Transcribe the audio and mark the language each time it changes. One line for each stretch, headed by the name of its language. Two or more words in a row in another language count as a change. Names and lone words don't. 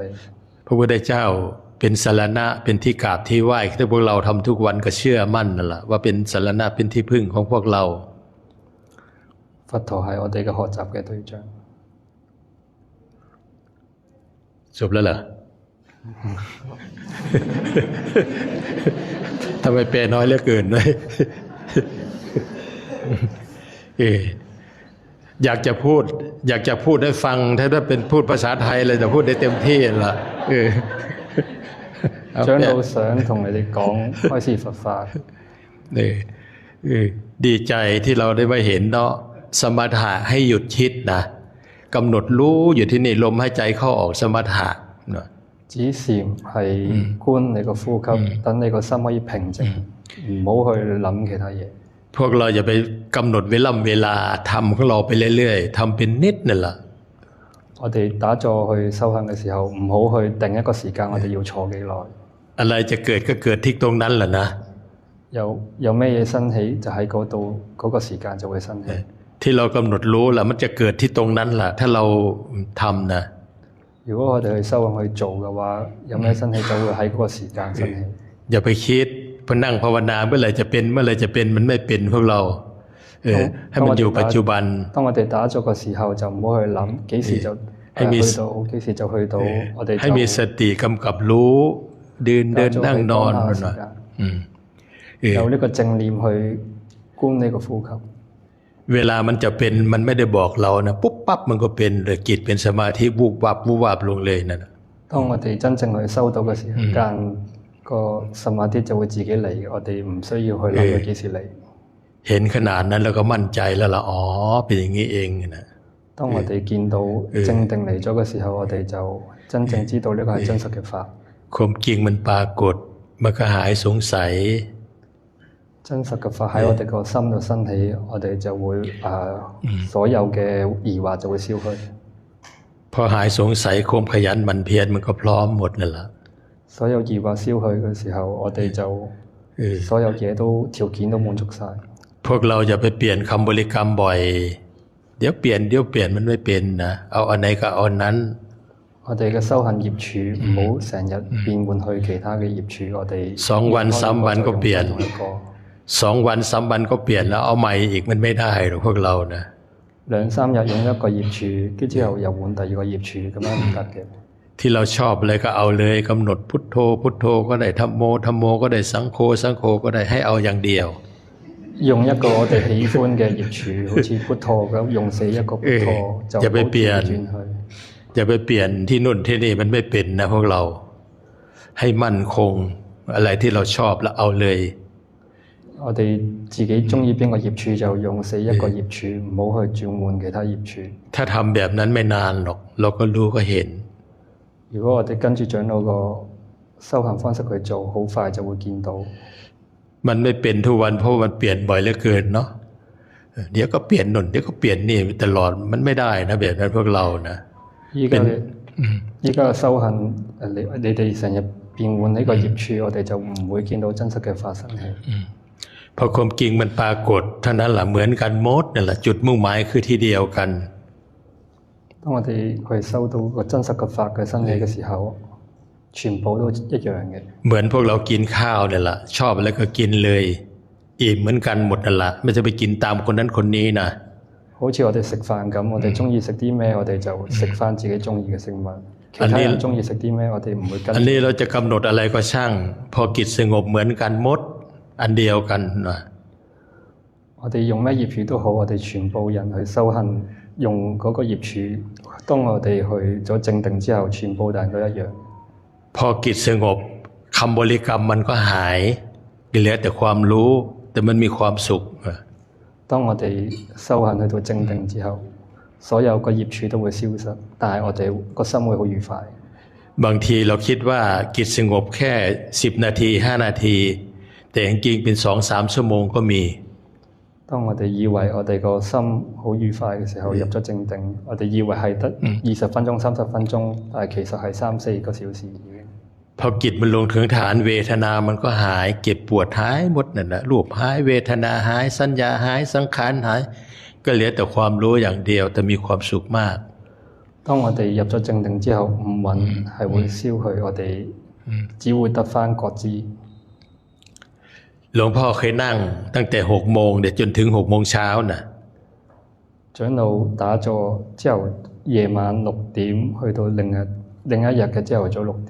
Thai: พระพุทธเจ้าเป็นสรณะเป็นที่กราบที่ไหว้ที่พวกเราทำทุกวันก็เชื่อมั่นนั่นแหละว่าเป็นสรณะเป็นที่พึ่งของพวกเรา
Cantonese: 佛陀係我哋嘅學習嘅對象。
Thai: จบแล้วเหรอ ทำไมแปลน้อยเหลือเกินเลย อยากจะพูดให้ฟังถ้าเป็นพูดภาษาไทยเลยจะพูดได้เต็มที่ละ
Cantonese: 長老想同你哋講開示佛法。
Thai: ดีใจที่เราได้มาเห็นเนาะสมถะให้หยุดคิดนะกำหนดรู้อยู่ที่นี่ลมหายใจเข้าออกสมถะเนาะ
Cantonese: 止禪係觀你個呼吸，等你個心可以平靜，唔好去諗其他嘢。
Thai: พวกเราอย่าไปกำหนดเวลาทำของเราไปเรื่อยๆทำเป็นนิดนั่นแหละ
Cantonese: 我哋打坐去修行嘅時候，唔好去定一個時間，我哋要坐幾耐。
Thai: อะไรจะเกิดก็เกิดที่ตรงนั้นแหละนะ
Cantonese: 有咩嘢生起，就喺嗰度嗰個時間就會生起。
Thai: ที่เรากำหนดรู้แล้วมันจะเกิดที่ตรงนั้นแหละถ้าเราทำนะ
Cantonese: 如果我哋去修行去做嘅話，有咩生起就會喺嗰個時間生起。
Thai: อย่าไปคิดพอนั่งภาวนาเมื่อไหร่จะเป็นมันไม่เป็นพวกเราให้มันอยู่ปัจจุบัน
Cantonese: 當我哋打坐嘅時候就唔好去諗幾時就去到，幾時就去到，我哋
Thai: ให้มีสติกำกับรู้เดินนั่งนอนนะ
Cantonese: 有呢個正念去觀呢個呼吸。
Thai: เวลามันจะเป็นมันไม่ได้บอกเรานะปุ๊บปั๊บมันก็เป็นเลยจิตเป็นสมาธิวูบวับลงเลยนั่น
Cantonese: 當我哋真正去收到嘅時間，個สมาธิ就會自己嚟，我哋唔需要去諗佢幾時嚟。
Thai: เห็นขนาดนั้นแล้วก็มั่นใจแล้วล่ะอ๋อเป็นอย่างนี้เองนะ
Cantonese: 當我哋見到正定嚟咗嘅時候，我哋就真正知道呢個係真實嘅法。
Thai: ความจริงมันปรากฏมันก็หายสงสัย
Cantonese: 真實嘅法喺我哋個心度生起，我哋就會所有嘅疑惑就會消去。
Thai: พอหายสงสัยความขยันหมั่นเพียรมันก็พร้อมหมดนั่นแหละ
Cantonese: 所有疑惑消去嘅時候，我哋就所有嘢都條件都滿足晒。
Thai: พวกเราอย่าไปเปลี่ยนคำบริกรรมบ่อยเดี๋ยวเปลี่ยนมันไม่เป็นนะเอาอันไหนก็เอาอันนั้น
Cantonese: 我哋嘅修行業柱唔好成日變換去其他嘅業柱，我哋
Thai: 2 วัน3 วันก็เปลี่ยน2 วัน3 วันก็เปลี่ยนแล้วเอาใหม่อีกมันไม่ได้หรอกพวกเรานะ
Cantonese: 2、3 日用一個業柱，跟之後又換第二個業柱，咁樣唔得嘅。
Thai: ที่เราชอบเลยก็เอาเลยกำหนดพุทโธก็ได้ธัมโมก็ได้สังโฆก็ได้ให้เอาอย่างเดียว
Cantonese: 用一個我哋喜歡嘅業柱，好似พุทโธ咁，用死一個พุทโธ就唔好轉去。
Thai: อย่าไปเปลี่ยนที่นู่นที่นี่มันไม่เป็นนะพวกเราให้มั่นคงอะไรที่เราชอบแล้วเอาเลย
Cantonese: 我哋自己中意邊個業柱就用死一個業柱，唔好去轉換其他業柱。
Thai: ถ้าทำแบบนั้นไม่นานหรอกเราก็รู้ก็เห็น
Cantonese: 如果我哋跟住長老個修行方式去做，好快就會見到。
Thai: มันไม่เป็นทุกวันเพราะมันเปลี่ยนบ่อยเหลือเกินเนาะเดี๋ยวก็เปลี่ยนนู่นเดี๋ยวก็เปลี่ยนนี่ตลอดมันไม่ได้นะแบบนั้นพวกเรานะ
Cantonese: 依家修行你哋成日變換呢個業柱，我哋就唔會見到真實嘅發生起。
Thai: พอความจริงมันปรากฏเท่านั้นแหละเหมือนกันหมดนั่นแหละจุดมุ่งหมายคือที่เดียวกัน
Cantonese: 當我哋去收到個真實嘅法嘅真理嘅時候，全部都一樣嘅。
Thai: เหมือนพวกเรากินข้าวเนี่ยแหละชอบอะไรก็กินเลยอิ่มเหมือนกันหมดนั่นแหละไม่จะไปกินตามคนนั้นคนนี้นะ
Cantonese: 好似我哋食飯咁，我哋中意食啲咩，我哋就食翻自己中意嘅食物。其他人中意食啲咩，我哋唔會跟。
Thai: อันนี้เราจะกำหนดอะไรก็ช่างพอจิตสงบเหมือนกันหมดอันเดียวกันนะ
Cantonese: 我哋用咩業柱都好，我哋全部人去修行，用嗰個業柱。當我哋去咗正定之後，全部人都一樣。
Thai: พอจิตสงบคำบริกรรมมันก็หายเหลือแต่ความรู้แต่มันมีความสุข
Cantonese: 當我哋修行去到正定之後，所有個業柱都會消失，但係我哋個心會好愉快。
Thai: บางทีเราคิดว่าจิตสงบแค่10 นาที5 นาทีแต่จริงๆเป็น2-3 ชั่วโมงก็มี
Cantonese: 當我哋以為我哋個心好愉快嘅時候，入咗正定，我哋以為係得20分鐘、30分鐘，但係其實係3-4個小時已經。
Thai: พอจิตมันลงถึงฐานเวทนามันก็หายเจ็บปวดหายหมดนั่นแหละรูปหายเวทนาหายสัญญาหายสังขารหายก็เหลือแต่ความรู้อย่างเดียวแต่มีความสุขมาก
Cantonese: 當我哋入咗正定之後，五蘊係會消去，我哋只會得返覺知。
Thai: หลวงพ่อเคยนั่งตั้งแต่6 โมงเดี๋ยวจนถึง6 โมงเช้าน่ะ
Cantonese: 長老打坐之後，夜晚6點去到另一日嘅朝頭早6點。